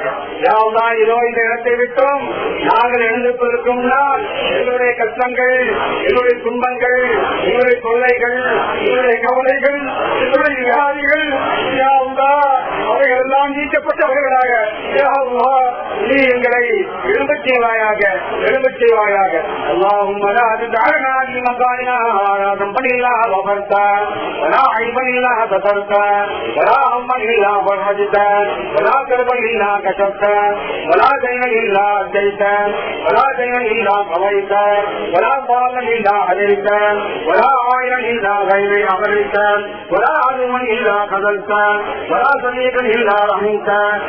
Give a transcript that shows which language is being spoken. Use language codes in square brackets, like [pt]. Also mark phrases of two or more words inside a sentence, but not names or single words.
[ta] யா அல்லாஹ் இதோ இந்த இடத்தை விட்டும் நாங்கள் எழுந்திருப்பதற்கும் முன்னால் எங்களுடைய கஷ்டங்கள், எங்களுடைய துன்பங்கள், எங்களுடைய தொல்லைகள், எங்களுடைய கவலைகள், எங்களுடைய வியாதிகள் யா அல்லாஹ் அவைகள் எல்லாம் நீக்கப்பட்டவர்களாக யா அல்லாஹ் நீ எங்களை எழும்பச் செய்வாயாக, எழும்பச் செய்வாயாக. [ar] اللهم لا تدعنا في مكاننا ذنبا الا غفرته ولا عيبا الا سترته ولا هما الا فرجته ولا كربا الا كشفته ولا دينا الا اديته ولا دينا الا قضيته ولا ضالا الا هديته ولا عائلا الا غير امرته ولا عدوا الا خذلته ولا صديقا الا رحمته